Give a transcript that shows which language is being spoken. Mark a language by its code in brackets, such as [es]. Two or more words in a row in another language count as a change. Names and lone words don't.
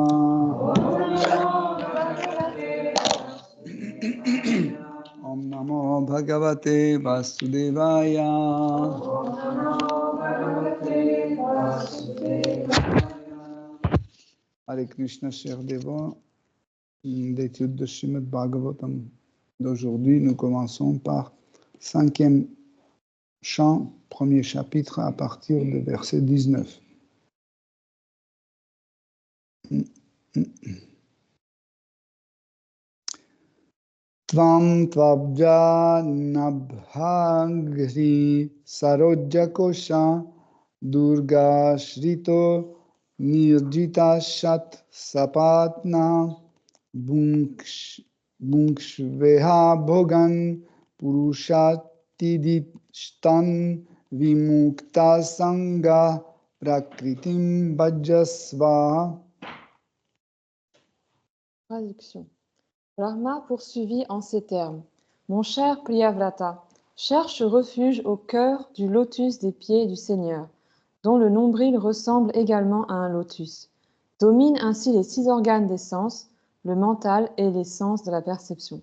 [sa] ॐ नमो भगवते वासुदेवाय. हरे कृष्ण, [fr] chers dévots, l'étude de Srimad Bhagavatam d'aujourd'hui, nous commençons par 5e chant, premier chapitre à partir du verset 19. [sa] त्वम् त्वब्ज नभग्रि सरोज्जकोश दुर्ग श्रितो निर्जित षट् सपत्न भुङ्क्ष्वेह भोगान् पुरुषाति विमुक्त सङ्घ प्रकृतिम् भजस्व. [fr] Traduction. Brahma poursuivit en ces termes. Mon cher Priyavrata, cherche refuge au cœur du lotus des pieds du Seigneur, dont le nombril ressemble également à un lotus. Domine ainsi les 6 organes des sens, le mental et les sens de la perception.